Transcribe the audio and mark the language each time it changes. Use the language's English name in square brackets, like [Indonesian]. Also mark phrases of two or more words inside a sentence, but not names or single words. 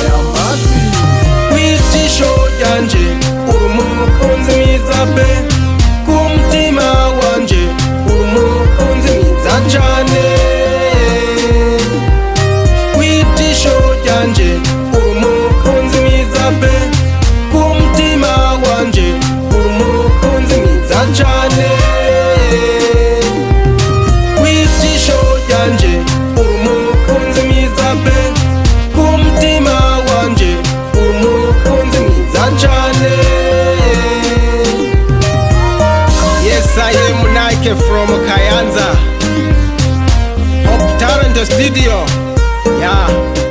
[Rundi] w'ijisho ryanje umukunzi mwiza pe ku mutima wanje umukunzi mwiza cane w'ijisho ryanje umukunzi mwiza pe ku mutima wanje umukunzi mwiza cane w'ijisho ryanje umukunzi mwiza pe ku mutima wanje umukunzi mwiza cane. [English] Yes, I am Nike from Kayanza. Hope Talent Studio. Yeah.